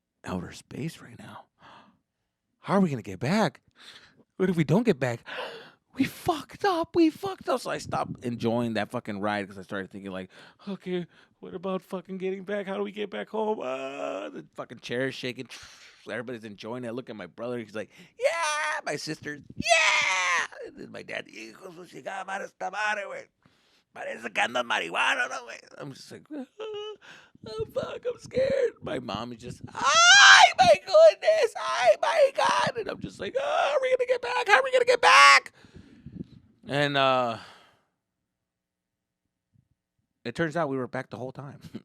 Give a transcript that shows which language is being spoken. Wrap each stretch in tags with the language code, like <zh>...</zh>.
<en>outer space right now. How are we gonna get back? What if we don't get back? We fucked up. We fucked up. So I stopped enjoying that fucking ride because I started thinking like, okay, what about fucking getting back? How do we get back home? The fucking chair is shaking. Everybody's enjoying it. I look at my brother. He's like, yeah. My sister, yeah. And then my dad,</en> <es>hijo de su chingada madre, esta madre, güey. Parece que andas marihuana, no, güey.</es> <en>I'm just like, oh, fuck, I'm scared. My mom is just, ay, my goodness, ay, my God. And I'm just like, oh, how are we going to get back? How are we going to get back? And it turns out we were back the whole time.</en>